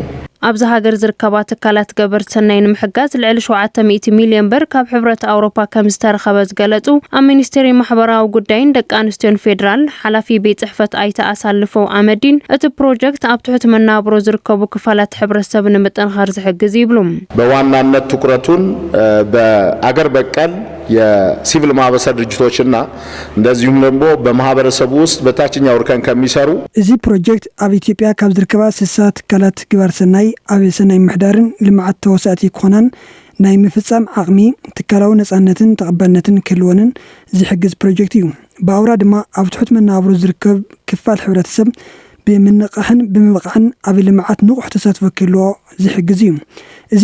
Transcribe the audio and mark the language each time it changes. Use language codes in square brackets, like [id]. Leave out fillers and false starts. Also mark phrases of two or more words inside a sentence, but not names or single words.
[ti] ኣብዚ ሃገር ዝርከባ ትካላት ገበርቲ ሰናይ ንምሕጋዝ ልዕሊ 700 ሚልዮን ብር ካብ ሕብረት ኣውሮፓ ከም ዝተረኸበ ዝገለጹ ኣብ ሚኒስትሪ ማሕበራዊ ጉዳይን ደቂ ኣንስትዮን ፌደራል ሓላፊ ቤት ጽሕፈት ኣይተ ኣሳልፎ ኣመዲን እቲ ፕሮጀክት ኣብ ትሑት መናብሮ ዝርከቡ ክፋላት ሕብረተሰብ ንምጥንኻር ዝሕግዝ ይብሉ [am] በዋናነት ትኩረቱን በአገር በቀል የሲቪል ማህበረሰብ ድርጅቶችና እንደዚሁም ደግሞ በማህበረሰቡ ውስጥ በታችኛው እርከን ከሚሰሩ [ti] እዚ ፕሮጀክት ኣብ ኢትዮጵያ ካብ ዝርከባ 60 ትካላት ግብረ ሰናይ ኣብ ሰናይ ምሕዳርን ልምዓት ተወሳእቲ ክኾናን ናይ ምፍጻም ዓቕሚ ትካላዊ ነጻነትን ተቐባልነትን ክህልዎንን ዝሕግዝ ፕሮጀክት እዩ ብኣውራ ድማ ኣብ ትሑት መናብሮ ዝርከብ ክፋል ሕብረተሰብ ብምንቃሕን ብምብቃዕን ኣብ ልምዓት ንቑሕ ተሳትፎ ክህልዎ ዝሕግዝ እዩ እዚ